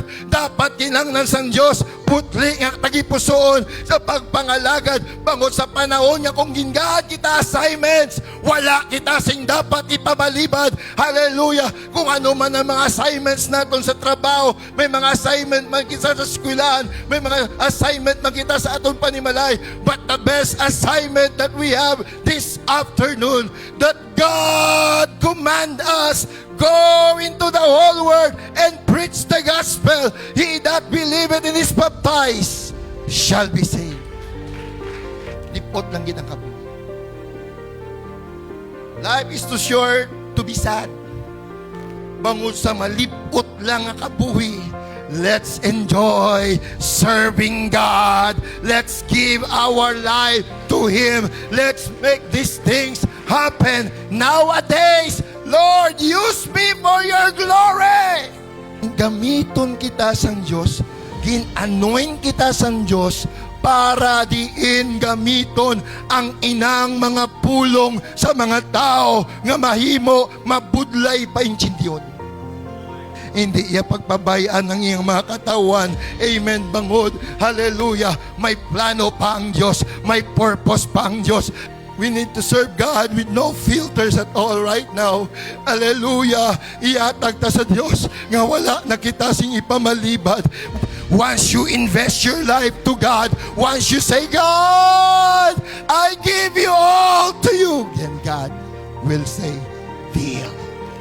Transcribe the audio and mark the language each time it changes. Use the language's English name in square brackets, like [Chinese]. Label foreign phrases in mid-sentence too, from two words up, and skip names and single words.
[Hiligaynon] Dapat kinanglan sang Diyos putli nga tagipusoon sa pagpangalagad. Bangod sa panahon niya, kung gingaad kita assignments, wala kita sing dapat ipabalibad. Hallelujah. Kung ano man ang mga assignments natin sa trabaho, may mga assignment man kita sa eskwelahan, may mga assignment man kita sa aton panimalay, [English] but the best assignment that we have this afternoon, that God command us, go into the whole world and preach the gospel. He that believeth and is baptized shall be saved. [Hiligaynon] Lipot lang gid ang kabuhi. [English] Life is too short to be sad. [Hiligaynon] Bangod sa malipot lang ang kabuhi, [English] let's enjoy serving God. Let's give our life to Him. Let's make these things happen nowadays. Lord, use me for your glory. [Hiligaynon] Gamiton kita sang Diyos, gin-anoint kita sa Diyos para diin gamiton ang inang mga pulong sa mga tao nga mahimo mabudlay pa intindiyon. Hindi iya pagpabayaan ng iyang mga katawan. Amen, bangod. Hallelujah. May plano pa ang Diyos. May purpose pa ang Diyos. [English] We need to serve God with no filters at all right now. [Hiligaynon] Hallelujah. Iatag ta sa Diyos nga wala na kita sing ipamalibad. [English] Once you invest your life to God, once you say, God, I give you all to you, then God will say, deal.